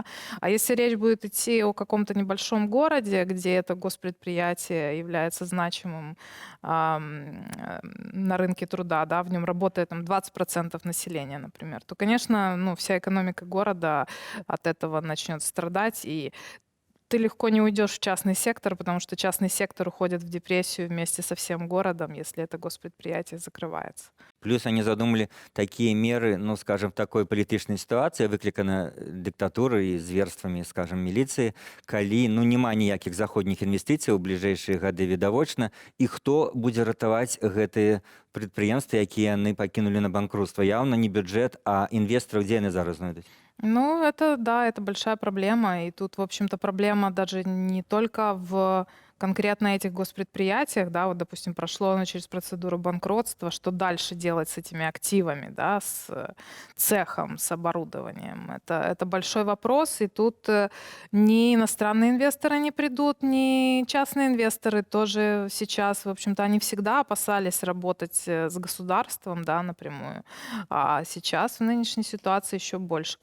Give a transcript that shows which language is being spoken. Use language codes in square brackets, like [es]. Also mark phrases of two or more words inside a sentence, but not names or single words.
[ru] А если речь будет идти о каком-то небольшом городе, где это госпредприятие является значимым на рынке труда, да, в нем работает там 20% населения, например, то, конечно, ну, вся экономика города от этого начнет страдать, и ты легко не уйдешь в частный сектор, потому что частный сектор уходит в депрессию вместе со всем городом, если это госпредприятие закрывается. Плюс они задумали такие меры, ну, скажем, [be] в такой палітычнай сітуацыі, выклікана дыктатурай і зверствамі, скажем, міліцыі, калі ну няма ніякіх заходніх інвестыцый у бліжэйшыя гады відавочна, і хто будзе ратаваць гэтыя прадпрыемствы, якія яны пакінулі на банкрутства? Яўна не бюджэт, а інвестараў дзе яны зараз знойдуць? [ru] Ну, это, да, это большая проблема. И тут, в общем-то, проблема даже не только в конкретно этих госпредприятиях, да, вот, допустим, прошло оно через процедуру банкротства, что дальше делать с этими активами, да, с цехом, с оборудованием. Это большой вопрос, и тут ни иностранные инвесторы не придут, ни частные инвесторы тоже сейчас, в общем-то, они всегда опасались работать с государством, да, напрямую, а сейчас в нынешней ситуации еще больше.